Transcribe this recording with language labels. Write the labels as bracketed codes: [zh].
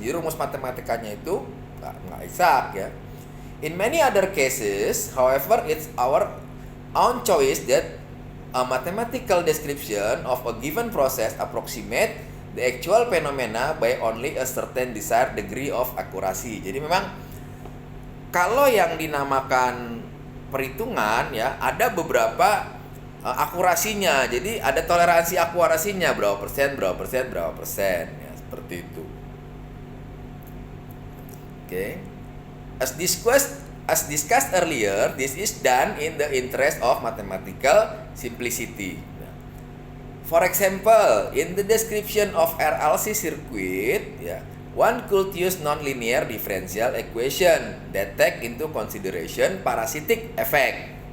[id] Jadi rumus matematikanya itu nggak exact ya. [en] In many other cases, however, it's our own choice that a mathematical description of a given process approximate the actual phenomena by only a certain desired degree of accuracy. [id] Jadi memang kalau yang dinamakan perhitungan ya ada beberapa akurasinya. Jadi ada toleransi akurasinya berapa persen ya, seperti itu. Oke. [en] As discussed earlier, this is done in the interest of mathematical simplicity. For example, in the description of RLC circuit, one could use nonlinear differential equation that take into consideration parasitic effect,